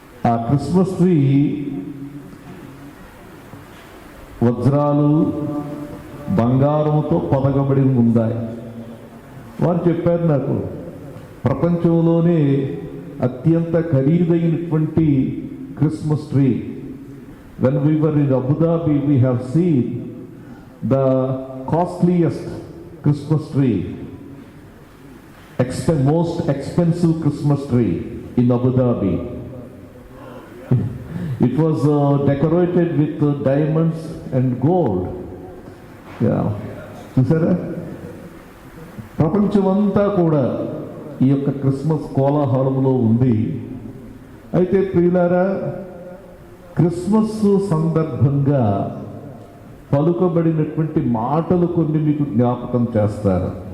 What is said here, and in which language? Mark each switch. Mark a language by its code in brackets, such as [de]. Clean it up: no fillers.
[te] ఆ Christmas tree వజ్రాలు, బంగారంతో పొదగబడి ఉన్నాయి. వారు చెప్పారు నాకు, ప్రపంచంలోనే అత్యంత ఖరీదైనటువంటి Christmas tree. [en] When we were in Abu Dhabi, we have seen the costliest Christmas tree, most expensive Christmas tree in Abu Dhabi. It was decorated with diamonds and gold. Yeah. [te] చూసారా, ప్రపంచమంతా కూడా ఈ యొక్క క్రిస్మస్ కోలాహలంలో ఉంది. అయితే ప్రియులారా, Christmas సందర్భంగా పలుకబడినటువంటి మాటలు కొన్ని మీకు జ్ఞాపకం చేస్తారు.